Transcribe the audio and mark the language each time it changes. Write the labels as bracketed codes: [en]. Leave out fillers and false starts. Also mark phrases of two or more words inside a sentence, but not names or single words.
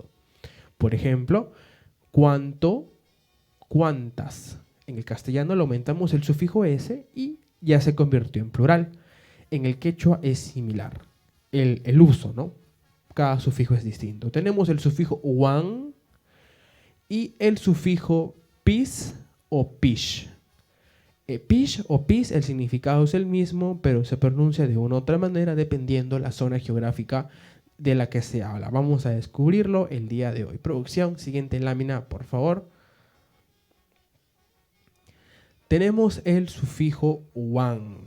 [es] Por ejemplo, cuánto, cuántas. En el castellano le aumentamos el sufijo s y ya se convirtió en plural. En el quechua es similar. El uso, ¿no? Cada sufijo es distinto. Tenemos el sufijo uan y el sufijo pis o pish. Pish o pis, el significado es el mismo, pero se pronuncia de una u otra manera dependiendo la zona geográfica de la que se habla. Vamos a descubrirlo el día de hoy. Producción, siguiente lámina, por favor. Tenemos el sufijo wan.